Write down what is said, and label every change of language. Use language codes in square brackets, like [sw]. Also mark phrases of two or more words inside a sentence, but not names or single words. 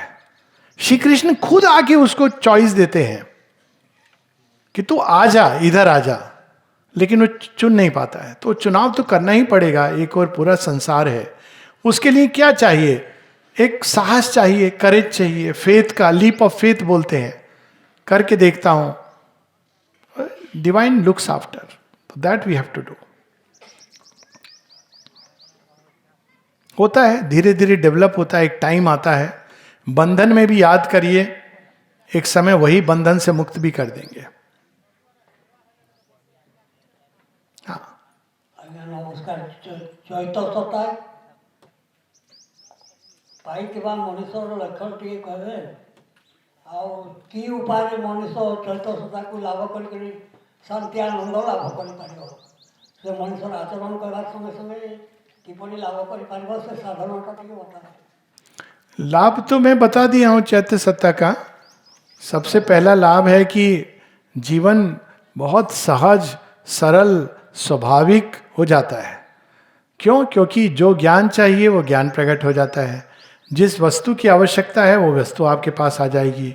[hi] श्री कृष्ण खुद आके उसको चॉइस देते हैं कि तू आ जा, इधर आ जा, लेकिन वो चुन नहीं पाता है। तो चुनाव तो करना ही पड़ेगा। एक और पूरा संसार है, उसके लिए क्या चाहिए? एक साहस चाहिए, करेज चाहिए, फेथ का [en] leap of faith [hi] बोलते हैं, करके देखता हूं, [en] divine looks after, that we have to do. [hi] होता है, धीरे धीरे डेवलप होता है, एक टाइम आता है। बंधन में भी याद करिए, एक समय वही बंधन से मुक्त भी कर देंगे। हाँ, [or] ଆଜ୍ଞା ନମସ୍କାର। ଚୈତ ସତା ପାଇଥିବା ମଣିଷର ଲକ୍ଷଣ ଟିକେ କହିବେ, ଆଉ କି ଉପାୟରେ ମଣିଷ ଚୈତ ସତାକୁ ଲାଭ କରିକରି ଶାନ୍ତି ଆନନ୍ଦ ଲାଭ କରିପାରିବ? ସେ ମଣିଷର ଆଚରଣ କରିବା ସଙ୍ଗେ ସଙ୍ଗେ କିପରି ଲାଭ କରିପାରିବ, ସେ ସାଧନଟା ଟିକେ ବତାନ୍ତୁ। [hi] लाभ तो मैं बता दिया हूं चैत्य सत्ता का। सबसे पहला लाभ है कि जीवन बहुत सहज, सरल, स्वाभाविक हो जाता है। क्यों? क्योंकि जो ज्ञान चाहिए वो ज्ञान प्रकट हो जाता है। जिस वस्तु की आवश्यकता है वो वस्तु आपके पास आ जाएगी।